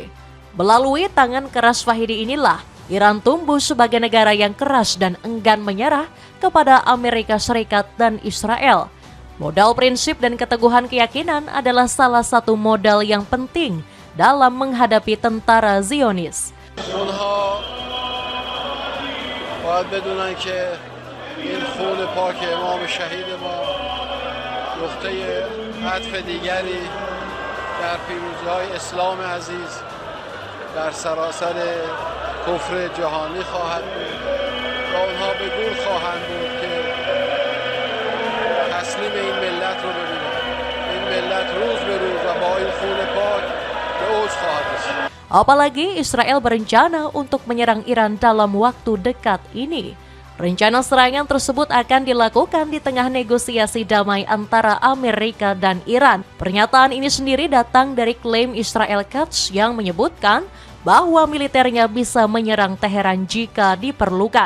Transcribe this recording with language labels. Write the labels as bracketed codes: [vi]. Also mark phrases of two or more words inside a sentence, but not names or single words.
[id] Melalui tangan keras Fahidi inilah, Iran tumbuh sebagai negara yang keras dan enggan menyerah kepada Amerika Serikat dan Israel. Modal prinsip dan keteguhan keyakinan adalah salah satu modal yang penting dalam menghadapi tentara Zionis. [fa] اونها باید بدونن که این خون پاک امام شهید ما نقطه عطف دیگری در پیروزی‌های اسلام عزیز در سراسر کفر جهانی خواهد بود و اونها به گور خواهند بود که تسلیم این ملت رو ببینن. این ملت روز به روز و با این خون پاک به اوج خواهد رسید. [id] Apalagi Israel berencana untuk menyerang Iran dalam waktu dekat ini. Rencana serangan tersebut akan dilakukan di tengah negosiasi damai antara Amerika dan Iran. Pernyataan ini sendiri datang dari klaim Israel Quds yang menyebutkan bahwa militernya bisa menyerang Teheran jika diperlukan.